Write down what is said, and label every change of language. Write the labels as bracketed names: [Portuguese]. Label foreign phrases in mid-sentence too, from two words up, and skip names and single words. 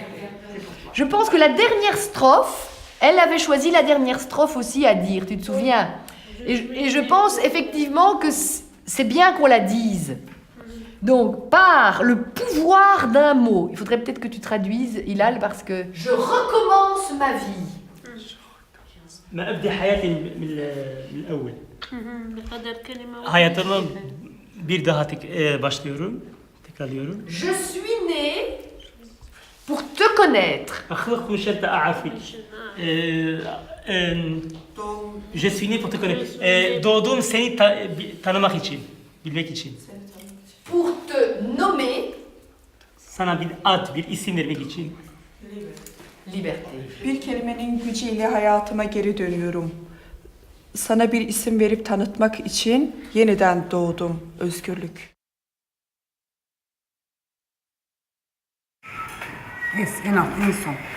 [French] Je pense que la dernière strophe, elle avait choisi la dernière strophe aussi à dire, tu te souviens? Et je pense effectivement que c'est bien qu'on la dise. Donc, par le pouvoir d'un mot, il faudrait peut-être que tu traduises, Hilal, parce que je recommence ma vie. [Arabic] ما أبدأ حياتي من الأول. بقدر كلمة [Turkish] Hayatımı bir daha başlıyorum, tekrarlıyorum. [French] Je suis né pour te connaître. [Arabic] أخلق مشان أعرفك. [French] Je suis né pour te connaître. [Turkish] Doğdum seni tanımak için, bilmek için. [French] Pour te nommer. [Turkish] Sana bir ad, bir isim vermek için. [French] Liberté. [Turkish] Bir kelimenin gücüyle hayatıma geri dönüyorum. Sana bir isim verip tanıtmak için yeniden doğdum. Özgürlük. [English] Yes, enough, [French] un son.